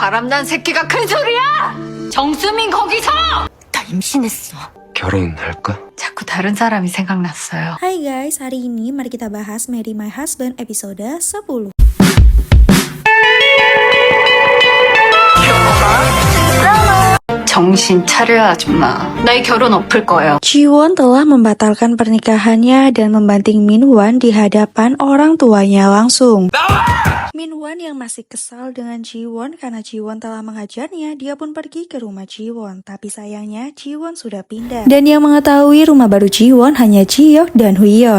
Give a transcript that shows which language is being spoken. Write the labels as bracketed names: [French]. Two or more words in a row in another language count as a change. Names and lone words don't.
[Korean] 바람난 새끼가 큰 소리야! 정수민 거기서! 나 임신했어. 결혼할까? 자꾸 다른 사람이 생각났어요. [Indonesian] Hai guys, hari ini mari kita bahas Marry My Husband episode 10. [Korean] 정신 차려 아줌마. 나의 결혼 엎을 거예요. [Indonesian] Jiwon telah membatalkan pernikahannya dan membanting Minwon di hadapan orang tuanya langsung. Minwon yang masih kesal dengan Jiwon karena Jiwon telah mengajarnya, dia pun pergi ke rumah Jiwon. Tapi sayangnya Jiwon sudah pindah. Dan yang mengetahui rumah baru Jiwon hanya Jihyuk dan Huyeon.